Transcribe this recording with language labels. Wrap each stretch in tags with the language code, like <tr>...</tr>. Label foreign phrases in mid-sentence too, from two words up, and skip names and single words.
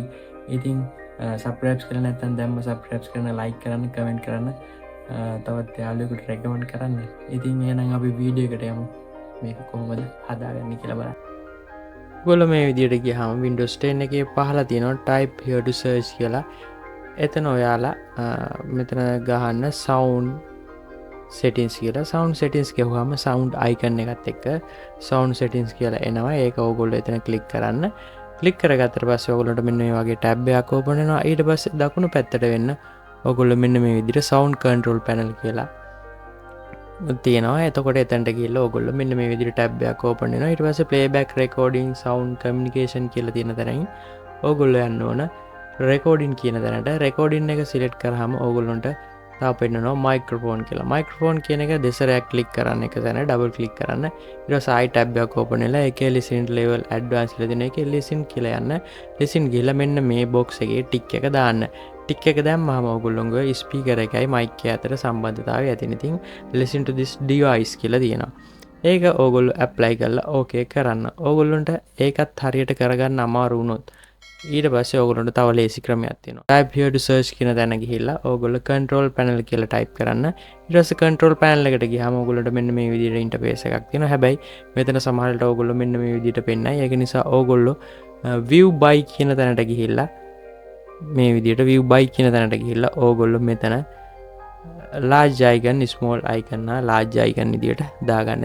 <si>ඉතින් subscribe කරලා නැත්නම් දැම්ම subscribe කරන්න, like කරන්න, comment කරන්න, තවත් යාළුවෙකුට recommend කරන්න. ඉතින් එහෙනම් අපි වීඩියෝ එකට යමු. මේක කොහොමද හදාගන්නේ කියලා බලන්න. ඔයගොල්ලෝ මේ විදිහට ගියාම Windows 10 එකේ පහළ තියෙනවා</si> <en>type here to search</en> <si>කියලා. එතන ඔයාලා මෙතන ගහන්න</si> <en>sound settings</en> <si>කියලා.</si> <en>sound settings</en> <si>ගහුවාම</si> <en>sound icon</en> <si>එකත් එක්ක</si> <en>sound settings</en> <si>කියලා එනවා. ඒක ඕගොල්ලෝ එතන click කරන්න. click කරගත්තට පස්සේ ඔයගොල්ලන්ට මෙන්න මේ වගේ tab එකක් open වෙනවා. ඊට පස්සේ දකුණු පැත්තට වෙන්න ඔයගොල්ලෝ මෙන්න මේ විදිහට</si> <en>sound control panel</en> <si>කියලා තියෙනවා. එතකොට එතනට ගිහලා ඔයගොල්ලෝ මෙන්න මේ විදිහට tab එකක් open වෙනවා. ඊට පස්සේ</si> <en>playback recording sound communication</en> <si>කියලා තියෙන තැනින් ඔයගොල්ලෝ යන්න ඕන recording කියන තැනට. recording එක select කරාම ඔයගොල්ලන්ට තාම පෙන්නනවා microphone කියලා. microphone කියන එක දෙසරයක් click කරන්න, එක තැන</si> <en>double click</en> <si>කරන්න. ඊට පස්සේ ආයි tab එකක් open වෙලා ඒකේ</si> <en>listen level advanced</en> <si>කියලා දෙන එකේ listen කියලා යන්න. listen ගිහලා මෙන්න මේ box එකේ tick එක දාන්න. tick එක දැම්මම ඔයගොල්ලෝගේ speaker එකයි mic එක අතර සම්බන්ධතාවය ඇතින්. ඉතින්</si> <en>listen to this device</en> <si>කියලා තියෙනවා. ඒක ඔයගොල්ලෝ apply කරලා okay කරන්න. ඔයගොල්ලන්ට ඒකත් හරියට කරගන්න අමාරු වුණොත් ඊට පස්සේ ඔයගොල්ලන්ට තව ලේසි ක්‍රමයක් තියෙනවා.</si> <en>type here to search</en> <si>කියන තැන ගිහිල්ලා ඔයගොල්ලෝ</si> <en>control panel</en> <si>කියලා type කරන්න. ඊට පස්සේ</si> <en>control panel</en> <si>එකට ගියාම ඔයගොල්ලන්ට මෙන්න මේ විදිහට interface එකක් තියෙනවා. හැබැයි මෙතන සමහරවිට ඔයගොල්ලෝ මෙන්න මේ විදිහට පෙන්නයි. ඒක නිසා ඔයගොල්ලෝ</si> <en>view by</en> <si>කියන තැනට ගිහිල්ලා මේ විදිහට</si> <en>view by</en> <si>කියන තැනට ගිහිල්ලා ඕගොල්ලෝ මෙතන</si> <en>large icon, small icon</en> <si>නා</si> <en>large icon</en> <si>විදිහට දාගන්න.</si>